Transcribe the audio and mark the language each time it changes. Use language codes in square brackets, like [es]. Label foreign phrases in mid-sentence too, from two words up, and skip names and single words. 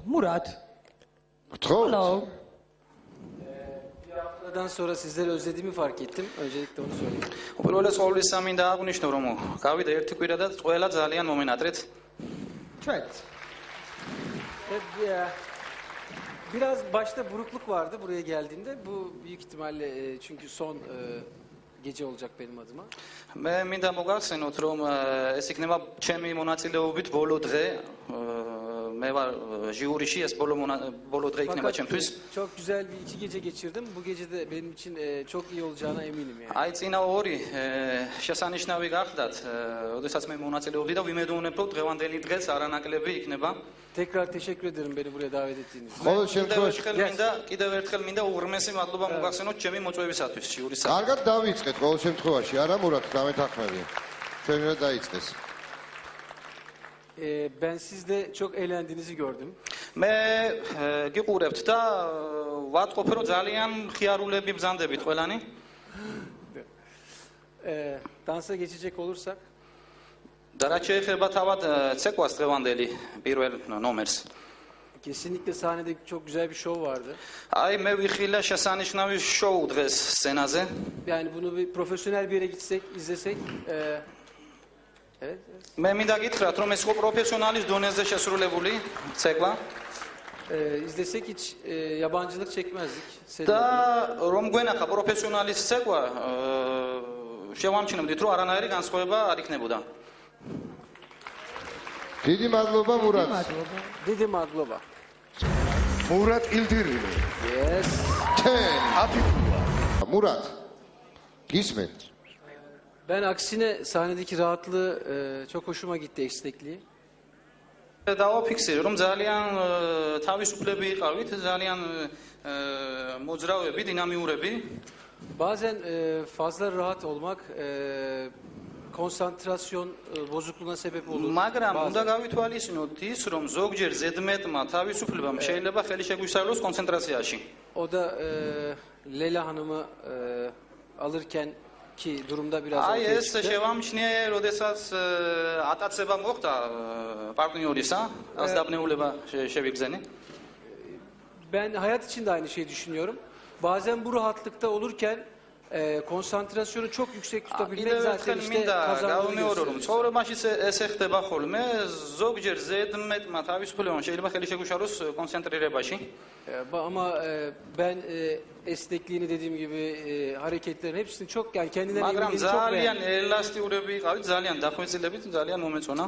[tr] Murat. [en] Hello. [tr] Haftadan sonra sizleri özlediğimi fark ettim. Öncelikle onu söyleyeyim. [ka] Უპირველეს ყოვლისა მინდა აღვნიშნო, რომ გავიდა ერთი კვირა და ყველა ძალიან მომენატრეთ. Çöt. [tr] Biraz başta burukluk vardı buraya geldiğimde. Bu büyük ihtimalle çünkü son gece olacak benim adıma. [ka] მე მინდა მოგახსენოთ, რომ ეს იქნება ჩემი მონაწილეობით ბოლო დღე. მე ვარ ჟიურიში, ეს ბოლო დღე იქნება ჩემთვის. [tr] Çok güzel bir iki gece geçirdim. Bu gece de benim için çok iyi olacağına eminim yani. [ka] აი წინა ორი შესანიშნავი გახდათ, ოდესაც მე მონაწილეობდი და ვიმედოვნებ, რომ დღევანდელი დღეს არანაკლები იქნება. [tr] Tekrar teşekkür ederim beni buraya davet ettiğiniz için. [ka] Ყოველ შემთხვევაში კიდევ ერთხელ მინდა უღრმესი მადლობა მოგახსენოთ ჩემი მოწვევისათვის ჟიურისა. კარგად დავიწყეთ ყოველ შემთხვევაში, არა Murat, გამეთანხმები. ჩვენ რა დაიწყეს? [tr] Ben sizde çok eğlendiğinizi gördüm. [ka] მე გიყურებთ და ვატყობ, რომ ძალიან ხიარულები ბრძანდებით ყველანი. [tr] Dansa geçecek olursak. [ka] და რაც შეეხება თავად ცეკვას დღევანდელი პირველ ნომერს. [tr] Kesinlikle sahnede çok güzel bir şov vardı. [ka] აი მე ვიხილა შესანიშნავი შოუ დღეს სცენაზე. [tr] Yani bunu bir profesyonel bir yere gitsek, izlesek. Evet. [ka] მე მინდა გითხრათ, რომ ეს ხო პროფესიონალის დონეზე შესრულებული ცეკვა. [tr] İzlesek hiç yabancılık çekmezdik. [ka] და რომ გვენახა პროფესიონალის ცეკვა, შევამჩნევდით, რომ არანაირი განსხვავება არ იქნებოდა. დიდი მადლობა Murat. დიდი მადლობა. [tr] Murat İldirim. [en] Yes. [tr] Murat. Gizmet. Ben aksine sahnedeki rahatlığı çok hoşuma gitti, esnekliği. [ka] დავაფიქსირე, რომ ძალიან თავისუფლები იყავით, ძალიან მოძრავები, დინამიურები. [tr] Bazen fazla rahat olmak konsantrasyon bozukluğuna sebep olur. [ka] მაგრამ უნდა გავითვალისწინოთ ის, რომ ზოგჯერ ზედმეტმა თავისუფლებამ შეიძლება ხელი შეგვისწავლოს კონცენტრაციაში. [tr] O da Leyla Hanım'ı alırken ki durumda biraz [ka] აი [tr] ortaya [ka] ეს [tr] çıktı. [ka] შევამჩნიე, როდესაც ატაცება მოხდა პარტნიორისა, ასდაბნეულება შევიგზენი. [tr] Ben hayat için de aynı şeyi düşünüyorum. Bazen bu rahatlıkta olurken konsantrasyonu çok yüksek tutabilmek [ka] კიდევ [tr] zaten [ka] ერთხელ [tr] işte [ka] მინდა [tr] kazandığını [ka] გავუმეორო, რომ [tr] gösteriyor. [ka] ცხოვრებაში ესე ხდება ხოლმე, ზოგჯერ ზედმეტმა თავისუფლებამ შეიძლება ხელი შეგვიშალოს კონცენტრირებაში. [tr] Ama ben esnekliğini dediğim gibi hareketlerin hepsini çok yani kendinden [ka] მაგრამ [tr] eminliğini çok [ka] ძალიან [tr] beğendim. [ka] ელასტიურები იყავით, ძალიან დახვეწილებით, ძალიან მომეწონა.